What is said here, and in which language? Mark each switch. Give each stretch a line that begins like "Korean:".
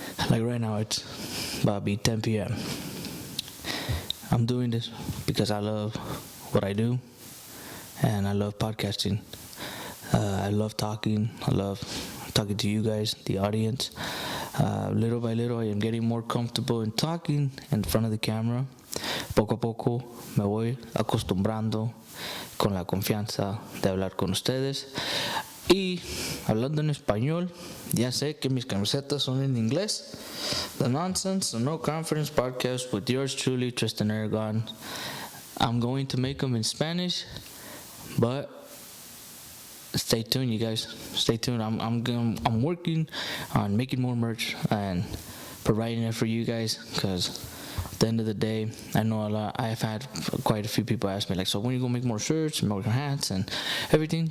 English: Like right now, it's about to be 10 p.m. I'm doing this because I love what I do, and I love podcasting. I love talking. I love talking to you guys, the audience. Little by little, I am getting more comfortable in talking in front of the camera.
Spanish: Poco a poco me voy acostumbrando con la confianza de hablar con ustedes. Y hablando en español, ya sé que mis camisetas son en inglés.
English: The Nonsense, the No Confidence Podcast with yours truly, Tristan Aragon. I'm going to make them in Spanish, but stay tuned, you guys. Stay tuned. I'm working on making more merch and providing it for you guys, because at the end of the day, I know I've had quite a few people ask me, like, so when are you gonna make more shirts, more hats, and everything?